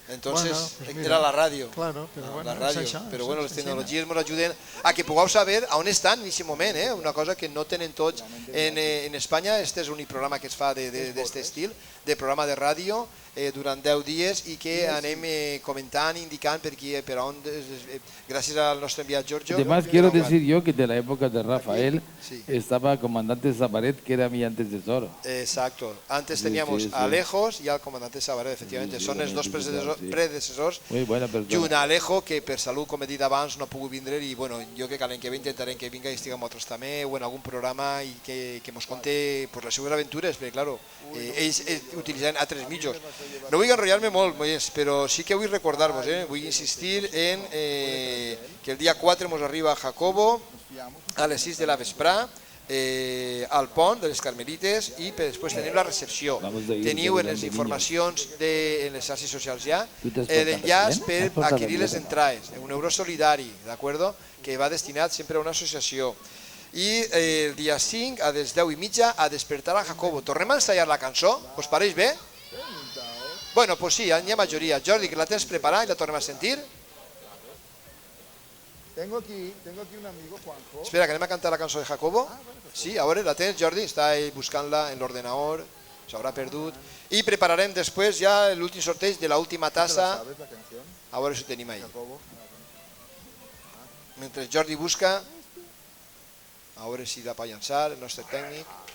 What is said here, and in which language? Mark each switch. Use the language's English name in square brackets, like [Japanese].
[Catalan] Entonces era la ràdio. Però bueno, les tecnologies ens ajuden a que pugueu saber on estan en aquest moment. Una cosa que no tenen tots en Espanya. Este és l'únic programa que es fa d'aquest estil, de programa de ràdio durant 10 dies i que anem comentant, indicant per on, gràcies al nostre enviat Giorgio. [Spanish] Además, quiero decir yo que de la época de Rafael estaba comandante Sabaret, que era mi antecesor. Exacto. Antes teníamos a Alejos y al comandante Sabaret, efectivamente. [Catalan] Són els dos predecessors. I un Alejo que per salut, com he dit abans, no ha pogut vindre i bueno, jo que l'any que ve intentarem que vinga i estigui amb altres també o en algun programa i que mos conte les seves aventures, perquè claro, ells utilitzaven altres mitjos. No vull enrotllar-me molt més, però sí que vull recordar-vos, vull insistir en que el dia 4 ens arriba Jacobo a les 6 de la vesprà al pont de les Carmelites i després tenim la recepció. Teniu en les informacions en les xarxes socials ja l'enllaç per adquirir les entrades, €1 solidari, d'acord? Que va destinat sempre a una associació. I el dia 5 a les 10:30 a despertar a Jacobo. Tornem a ensayar la cançó? Us pareix bé? Bueno, pues sí, n'hi ha majoria. Jordi, que la tens preparada i la tornem a sentir? [Spanish] Tengo aquí un amigo, Juanjo. [Catalan] Espera, que anem a cantar la cançó de Jacobo. Sí, a veure, la tens, Jordi? Està buscant-la en l'ordenador, s'haurà perdut. I prepararem després ja l'últim sorteig de l'última tassa. A veure si ho tenim ahí. Mentre Jordi busca, a veure si la pot llançar, el nostre tècnic.